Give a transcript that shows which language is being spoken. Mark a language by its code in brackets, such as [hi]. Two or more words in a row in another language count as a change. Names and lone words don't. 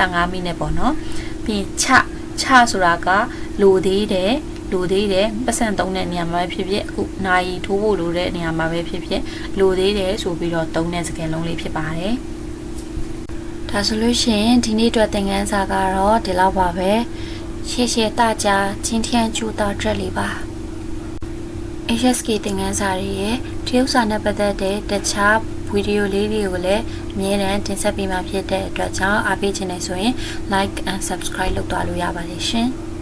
[my] 15 မိနစ်ပေါ့နော်ပြီးရင်ချဆိုတာကလိုသေးတယ်ပတ်စံသုံးတဲ့နေရာမှာပဲဖြစ်ဖြစ်အခုနိုင်ထိုးဖို့လိုတဲ့နေရာမှာပဲဖြစ်ဖြစ်လိုသေးတယ်ဆိုပြီးတော့သုံးတဲ့စကားလုံးလေးဖြစ်ပါတယ်ဒါဆိုလို့ရှိရင်ဒီနေ့အတွက်သင်ခန်းစာကတော့ဒီလောက်ပါပဲ [zh] 谢谢大家今天就到这里吧 [my] HSK သင်ခန်းစာတွေရဲ့တရုတ်စာနဲ့ပတ်သက်တဲ့တခြားဗီဒီယိုလေးတွေကိုလည်းအမြဲတမ်းတင်ဆက်ပေးမှာဖြစ်တဲ့အတွက်ကြောင့်အားပေးခြင်းနဲ့ဆိုရင် [en] like and subscribe [my] လုပ်သွားလို့ရပါတယ်ရှင်